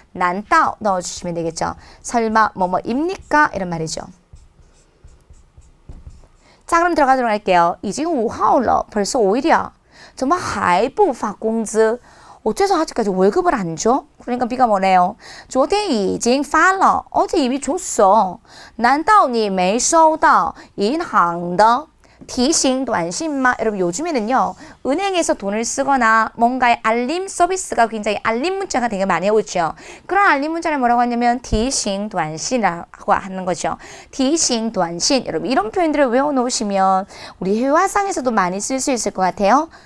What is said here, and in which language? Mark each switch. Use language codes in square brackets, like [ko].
[ko] 난따 넣어주시면 되겠죠. 설마 뭐뭐입니까? 이런 말이죠. 자, 그럼 들어가도록 할게요. [zh] 已经5号了. [ko] 벌써 5일이야. [zh] 怎么还不发工资? [ko] 어째서 아직까지 월급을 안 줘? 그러니까 B가 뭐래요? [zh] 昨天已经发了. [ko] 어제 이미 줬어. [zh] 难道你没收到银行的提醒短信吗? [ko] 여러분 요즘에는요. 은행에서 돈을 쓰거나 뭔가의 알림 서비스가 굉장히 알림 문자가 되게 많이 오죠. 그런 알림 문자를 뭐라고 하냐면 提醒短信이라고 하는 거죠. [zh] 提醒短信. [ko] 여러분 이런 표현들을 외워놓으시면 우리 회화상에서도 많이 쓸 수 있을 것 같아요.